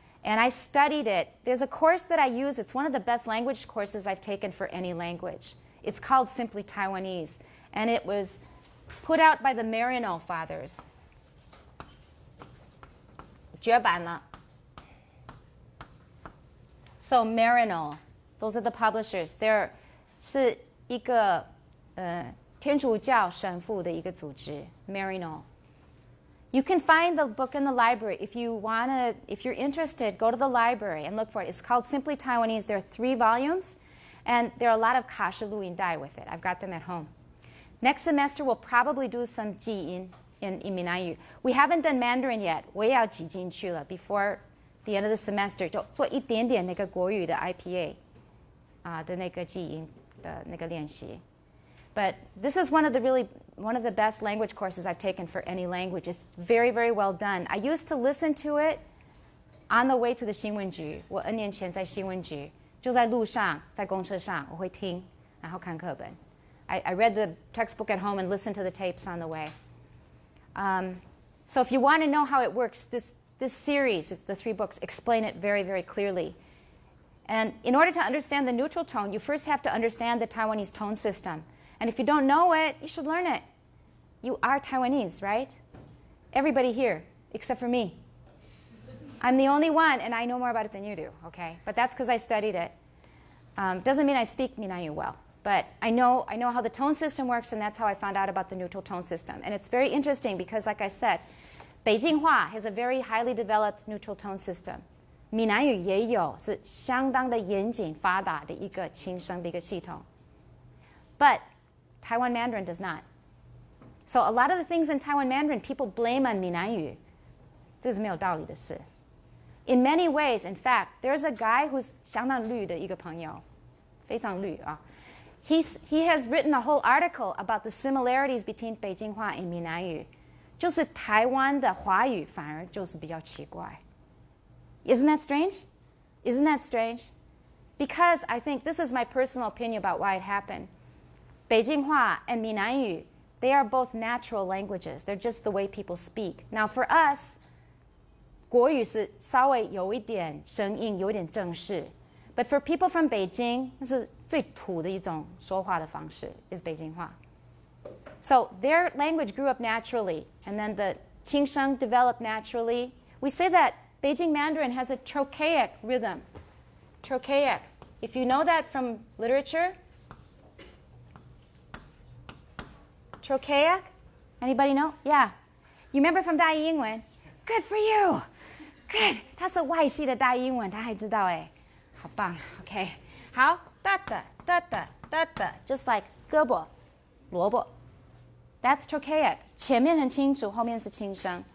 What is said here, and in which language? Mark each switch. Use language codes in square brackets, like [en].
[en] And I studied it. There's a course that I use. It's one of the best language courses I've taken for any language. It's called Simply Taiwanese. And it was put out by the Marino Fathers. [zh] 绝版了. [en] So Marino, those are the publishers. They're [zh] 是一个天主教神父的一个组织 Marino. [en] You can find the book in the library. If you're interested, go to the library and look for it. It's called Simply Taiwanese. There are 3 volumes, and there are a lot of kasha luin dai with it. I've got them at home. Next semester, we'll probably do some ji in 闽南语. We haven't done Mandarin yet. [zh] 我也要挤进去了 [en] before the end of the semester. [zh] 就做一点点那个国语的 IPA 的那个记音的那个练习. [en] But this is one of the best language courses I've taken for any language. It's very, very well done. I used to listen to it on the way to the 新闻局. [zh] 我N年前在新闻局，就在路上，在公车上，我会听，然后看课本。 [en] I read the textbook at home and listened to the tapes on the way. So if you want to know how it works, this series, the 3 books, explain it very, very clearly. And in order to understand the neutral tone, you first have to understand the Taiwanese tone system. And if you don't know it, you should learn it. You are Taiwanese, right? Everybody here, except for me. I'm the only one, and I know more about it than you do, okay? But that's because I studied it. Doesn't mean I speak 闽南语 well. But I know how the tone system works, and that's how I found out about the neutral tone system. And it's very interesting because, like I said, 北京话 has a very highly developed neutral tone system. [zh] 闽南语也有，是相当的严谨发达的一个轻声的一个系统。 [en] But Taiwan Mandarin does not. So a lot of the things in Taiwan Mandarin, people blame on 闽南语。 [zh] 这是没有道理的事。 [en] In many ways, in fact, there's a guy who's [zh] 相当绿的一个朋友，非常绿啊。 [en] He has written a whole article about the similarities between 北京话 and 闽南语， [zh] 就是台湾的华语反而就是比较奇怪。 [en] Isn't that strange? Isn't that strange? Because I think this is my personal opinion about why it happened. 北京话 and 闽南语, they are both natural languages. They're just the way people speak. Now for us, [zh] 国语是稍微有一点生硬，有点正式。 [en] But for people from Beijing, [zh] 那是最土的一种说话的方式 [en] is [zh] 北京话. [en] So their language grew up naturally, and then the 轻声 developed naturally. We say that Beijing Mandarin has a trochaic rhythm. Trochaic. If you know that from literature, trochaic? Anybody know? Yeah. You remember from 大英文? Good for you. [zh] Good， 他是外系的大英文，他还知道哎，好棒。 OK， 好，哒哒哒哒哒哒 ， [en] just like [zh] 胳膊、萝卜。 [en] That's trochaic， [zh] 前面很清楚，后面是轻声。